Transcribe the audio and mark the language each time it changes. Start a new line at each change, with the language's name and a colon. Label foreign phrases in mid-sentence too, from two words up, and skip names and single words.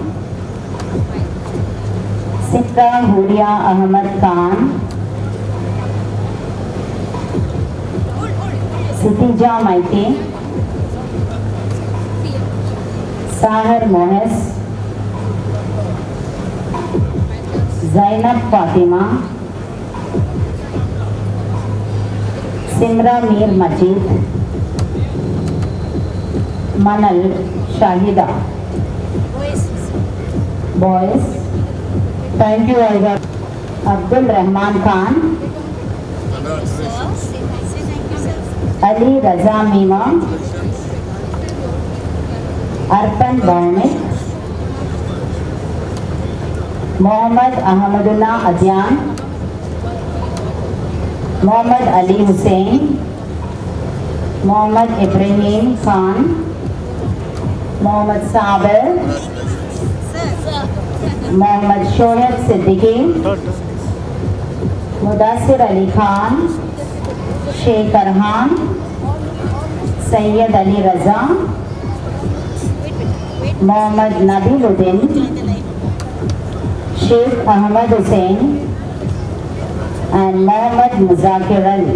English: Sitra Huria Ahmad Khan, Sitija Maiti, Sahar Mohes, Zainab Fatima, Simra Mir Majid, Manal Shahida. Boys. Thank you, Aigaru. Abdul Rahman Khan, Ali Raza Mima, Arpan Baunik, Mohammad Ahmadullah Adyan, Mohammad Ali Hussain, Mohammad Ibrahim Khan, Mohammad Saber, Mohammad Shoaib Siddiqui, Mudassir Ali Khan, Sheikh Arhan, Sayyid Ali Raza, Mohammad Nabiluddin, Sheikh Ahmad Hussain, and Mohammad Muzakir Ali.